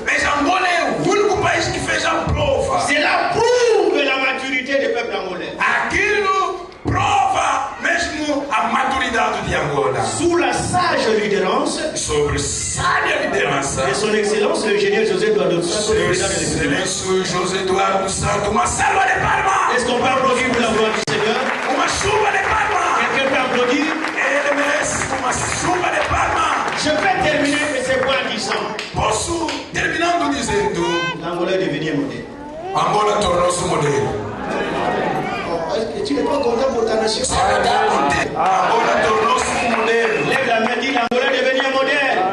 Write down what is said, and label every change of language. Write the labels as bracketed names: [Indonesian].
[Portuguese] Mas Angola é o único país que fez a prova. [French] Cela prouve la maturité du peuple angolais. [Portuguese] Aquilo prova mesmo a maturidade de Angola. [French] Sous la sage leaderance [Portuguese] Sobre sábia liderança [French] de son excellence, l'ingénieur José Eduardo Santos, [Portuguese] Seu Excelência José Eduardo Santos, uma salva de palmas. [French] Est-ce qu'on peut applaudir pour la gloire du Seigneur? [Portuguese] Uma chuva de palmas. [French] Quelqu'un peut applaudir? [Portuguese] Ele merece uma chuva de palmas. [French] Je peux terminer et c'est quoi en disant? [Portuguese] Posso, terminando dizendo, [French] L'Angola est devenu un modèle. [Portuguese] Angola tornou-se um modelo. [French] Est-ce que tu n'es pas content pour ta nation? [Portuguese] Angola tornou-se um modelo. [French] Lève la main, dis l'Angola est devenu un modèle.